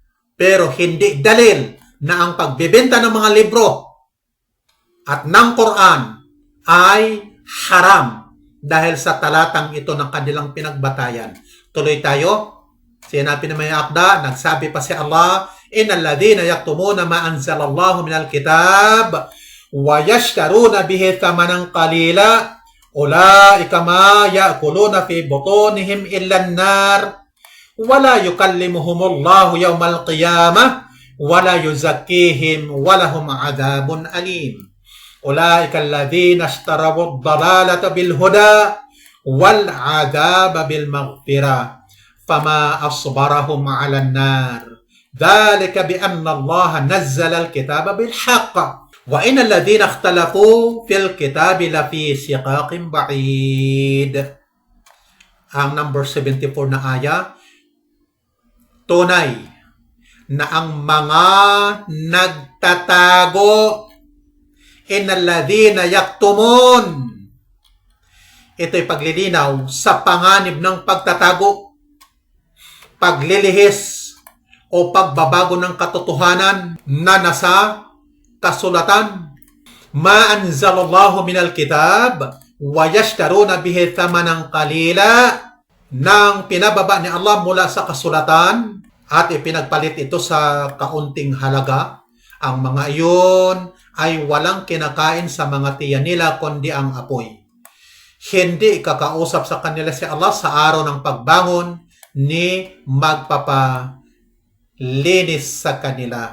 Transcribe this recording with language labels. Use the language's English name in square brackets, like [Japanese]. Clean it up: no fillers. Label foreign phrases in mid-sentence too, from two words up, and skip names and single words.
[Filipino] Pero hindi dalil na ang pagbebenta ng mga libro at ng Quran ay haram dahil sa talatang ito ng kanilang pinagbatayan. Tuloy tayo. Sinabi na may akda, nagsabi pa si Allah, [Arabic] إن الذين يكتمون ما أنزل الله من الكتاب ويشترون به ثمنا قليلا أولئك ما يأكلون في بطونهم إلا النار ولا يكلمهم الله يوم القيامة ولا يزكيهم ولهم عذاب أليم. أولئك الذين اشتروا الضلالة بالهدى والعذاب بالمغفرة فما أصبرهم على النار. ذلك بأن الله نزل الكتاب بالحق وإن الذين اختلفوا في الكتاب لفي شقاق بعيد. [Filipino] Ang number 74 na aya, tunay na ang mga nagtatago, [Arabic] إن الذين يكتمون, [Filipino] ito'y paglilinaw sa panganib ng pagtatago, paglilihis o pagbabago ng katotohanan na nasa kasulatan. [Arabic] ما أنزل الله من الكتاب ويشترون به ثمنا قليلا, [Filipino] nang pinababa ni Allah mula sa kasulatan at ipinagpalit ito sa kaunting halaga. Ang mga iyon ay walang kinakain sa mga tiyan nila kundi ang apoy. Hindi kakausap sa kanila si Allah sa araw ng pagbangon ni magpapalinis sa kanila.